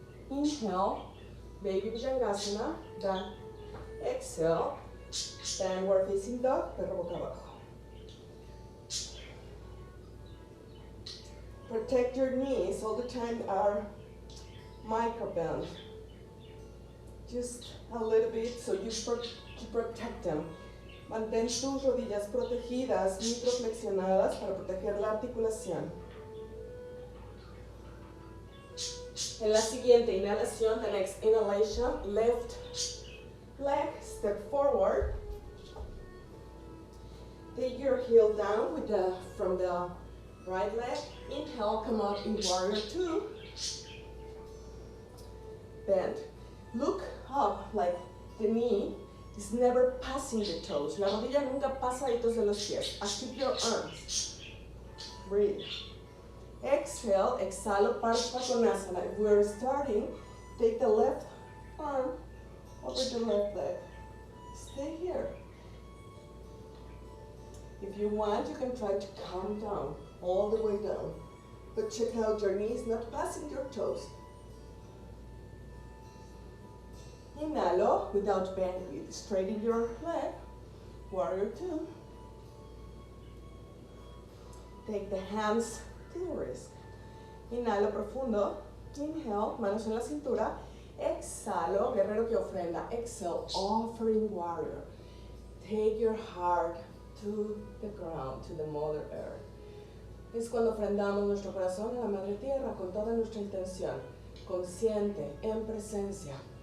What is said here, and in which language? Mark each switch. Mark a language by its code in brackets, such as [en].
[en] Inhale, baby bhujangasana. Then exhale, downward facing dog, [es] perro boca abajo. [en] Protect your knees all the time, are micro bend. Just a little bit so you protect them. [es] Mantén tus rodillas protegidas, microflexionadas para proteger la articulación. En la siguiente inhalación, [en] the next inhalation, left leg, step forward. Take your heel down with from the right leg. Inhale, come up in warrior two. Bend. Look up like the knee is never passing the toes. [es] La rodilla nunca pasa detrás de los pies. [en] Active your arms. Breathe. Exhale, exhalo, Parsvakonasana. If we're starting, take the left arm over the left leg. Stay here. If you want, you can try to calm down, all the way down. But check out your knees not passing your toes. Inhalo without bending. Straighten your leg. Warrior two. Take the hands to the wrist. [es] Inhalo profundo. Inhale, manos en la cintura. Exhalo, guerrero que ofrenda. [en] Exhale, offering warrior. Take your heart to the ground, to the Mother Earth. [es] Es cuando ofrendamos nuestro corazón a la Madre Tierra con toda nuestra intención, consciente, en presencia.